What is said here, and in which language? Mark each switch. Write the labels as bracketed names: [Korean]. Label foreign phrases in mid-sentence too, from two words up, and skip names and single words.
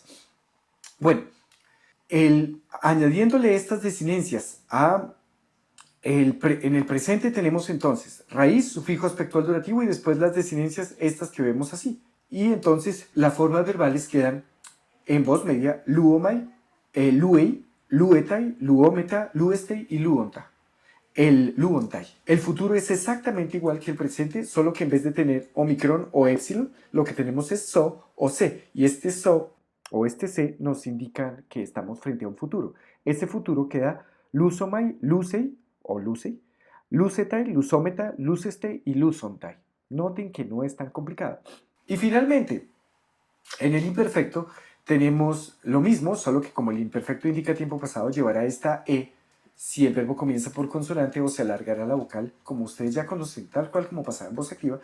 [Spanish] Bueno, añadiéndole estas desinencias en el presente tenemos entonces raíz, sufijo aspectual durativo y después las desinencias estas que vemos así. Y entonces las formas verbales quedan en voz media [Greek] λύομαι, λύει, λύεται, λυόμεθα, λύεσθε [Spanish] y luonta. El luontai. El futuro es exactamente igual que el presente, solo que en vez de tener omicron o epsilon, lo que tenemos es so o se. Y este so o este se nos indica que estamos frente a un futuro. Ese futuro queda [Greek] λύσομαι, λύσει [Spanish] o [Greek] λύσει, λύσεται, λυσόμεθα, λύσεσθε [Spanish] y lusontai. Noten que no es tan complicado. Y finalmente, en el imperfecto tenemos lo mismo, solo que como el imperfecto indica tiempo pasado, llevará esta e si el verbo comienza por consonante o se alargará la vocal, como ustedes ya conocen, tal cual como pasaba en voz activa.